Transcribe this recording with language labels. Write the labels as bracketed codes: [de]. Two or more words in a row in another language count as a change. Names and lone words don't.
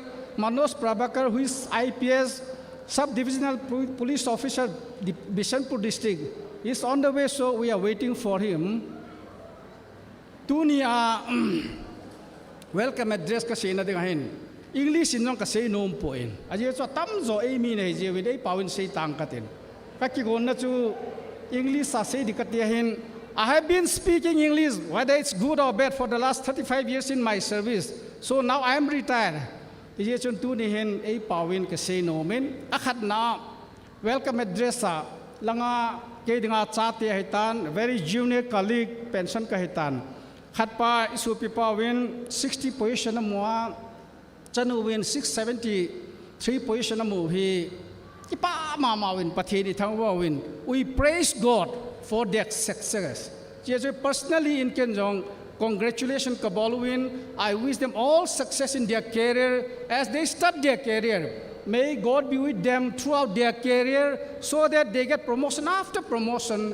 [en] Manoj Prabhakar, who is IPS Sub-Divisional Police Officer, Bishanpur District. He's on the way, so we are waiting for him. [tcz] Dhoni, [en] welcome address [tcz] kasi na dingahin. English inong kasi noon po in. Aja so tamzo emi na je with ay pawin say tangkatin. Kakigon na chu English sa say dikatiyahin. [en] I have been speaking English, whether it's good or bad, for the last 35 years in my service. So now I am retired. [tcz] Aja chun tu nihin ay pawin kasi nomen. Akad na [en] welcome address [tcz] sa langa kay dinga chati hitan, [en] very junior colleague pension [tcz] kahitan. Khatpa isupi pawin 60 position na mua. Chanu win 673 position na mu hi. Ipa mamawin pathini thangwa win. [en] We praise God for their success. Personally in Kenjong, congratulations Kabalwin. I wish them all success in their career as they start their career. May God be with them throughout their career so that they get promotion after promotion.